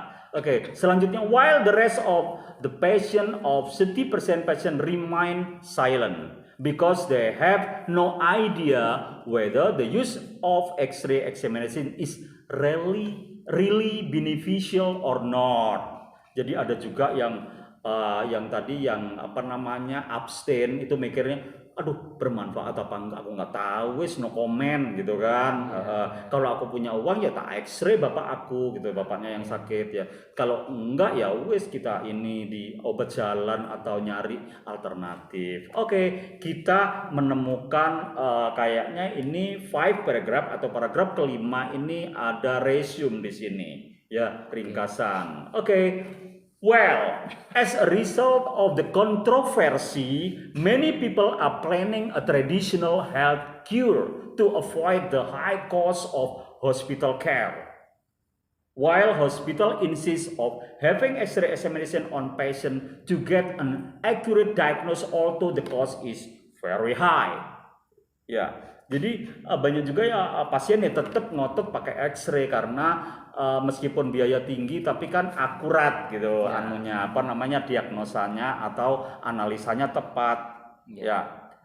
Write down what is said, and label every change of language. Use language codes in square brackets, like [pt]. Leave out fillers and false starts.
[id] Oke, selanjutnya [en] while the rest of the patient of 70% patient remain silent because they have no idea whether the use of X-ray examination is really beneficial or not. [id] Jadi ada juga yang tadi yang apa namanya abstain itu mikirnya aduh bermanfaat apa enggak aku nggak tahu wis [en] no comment [id] gitu kan. Kalau aku punya uang ya tak X-ray bapak aku gitu, bapaknya yang sakit ya. Kalau enggak ya wis kita ini di obat jalan atau nyari alternatif. Oke, kita menemukan kayaknya ini [en] 5 paragraph [id] atau paragraf kelima ini ada resume di sini ya, ringkasan. Oke. [en] Well, as a result of the controversy, many people are planning a traditional health cure to avoid the high cost of hospital care. While hospital insist of having X-ray examination on patient to get an accurate diagnosis, although the cost is very high. [id] Ya, jadi banyak juga ya pasien yang tetap ngotot pakai X-ray karena meskipun biaya tinggi tapi kan akurat gitu anunya apa namanya diagnosanya atau analisanya tepat. Ya.